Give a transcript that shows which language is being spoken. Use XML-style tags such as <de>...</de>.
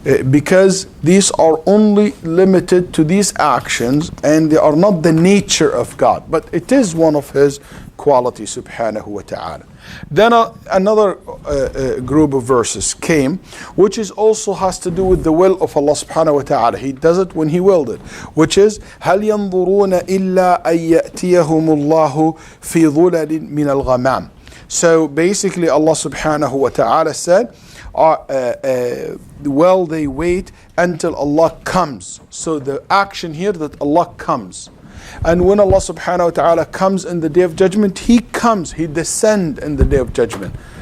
<en>Because these are only limited to these actions and they are not the nature of God. But it is one of His qualities, subhanahu wa ta'ala. Then another group of verses came, which is also has to do with the will of Allah subhanahu wa ta'ala. He does it when He willed it, which is</en> <ar>هَلْ يَنظُرُونَ إِلَّا أَن يَأْتِيَهُمُ اللَّهُ فِي ظُلَلٍ مِّنَ الْغَمَامِ.</ar> <en>So basically Allah subhanahu wa ta'ala said, well, they wait until Allah comes. So the action here that Allah comes. And when Allah subhanahu wa ta'ala comes in the day of judgment, He comes, He descends in the day of judgment.</en>